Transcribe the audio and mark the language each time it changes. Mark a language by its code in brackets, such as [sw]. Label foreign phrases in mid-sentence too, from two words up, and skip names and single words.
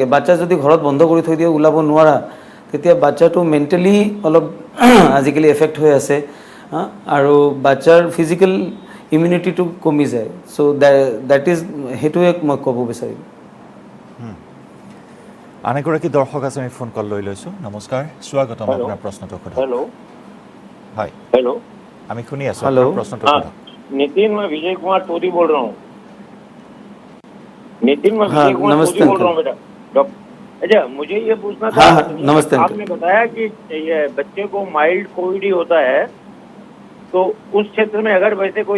[as] বাচ্চা যদি ঘৰত বন্ধ কৰি থৈ দিয়ে ওলাব নোৱাৰা তেতিয়া বাচ্চাটো মেণ্টেলি অলপ আজিকালি এফেক্ট হৈ আছে আৰু বাচ্চাৰ ফিজিক্যাল ইমিউনিটিটো কমি যায়। [en] so that is [as] সেইটোৱে মই ক'ব বিচাৰিম। আন এগৰাকী দৰ্শক আছে, আমি ফোন কল লৈ লৈছোঁ। নমস্কাৰ, স্বাগতম। আপোনাৰ প্ৰশ্নটো সোধক। [hi] हेलो [as] হয়, [hi] हेलो [as] আমি শুনি আছোঁ। Hello. আপোনাৰ প্ৰশ্নটো [hi] हाँ [as] সোধক। [hi] नितिन, मैं विजय कुमार टोरी बोल रहा हूँ। नितिन, मैं हाँ, विजय कुमार नमस्ते टोरी बोल अंकल। रहा हूँ बेटा। डॉक्टर, अच्छा मुझे ये पूछना था। हाँ, हाँ, नमस्ते अंकल। आपने बताया कि ये बच्चे को माइल्ड कोविड ही होता है, तो उस क्षेत्र में अगर वैसे कोई